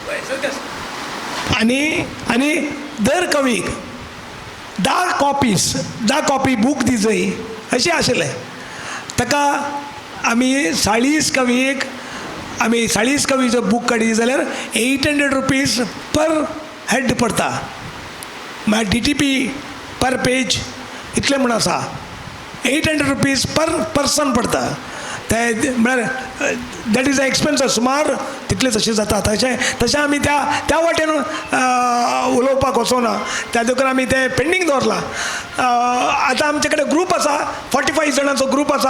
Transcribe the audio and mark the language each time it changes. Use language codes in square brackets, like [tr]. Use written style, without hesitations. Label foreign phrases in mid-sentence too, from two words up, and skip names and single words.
[kok] आणि दर कवीक 10 कॉपी बूक दिजय अशें आशिल्लें. ताका आमी 40 कवीक आमी 40 कवीचो बूक काडी जाल्यार 800 [en] rupees per head [kok] पडटा. म्हळ्यार DTP [en] per page [kok] इतलें म्हण आसा. 800 [en] rupees per person [kok] पडटा. ते म्हळ्यार [en] that is a expense [kok] सुमार तितलेच अशें जाता. तशें आमी त्या वाटेन उलोवपाक वचोना. त्या देखून आमी तें पेंडींग दवरलां. आतां आमचे कडेन ग्रूप आसा, 45 जाणांचो ग्रूप आसा.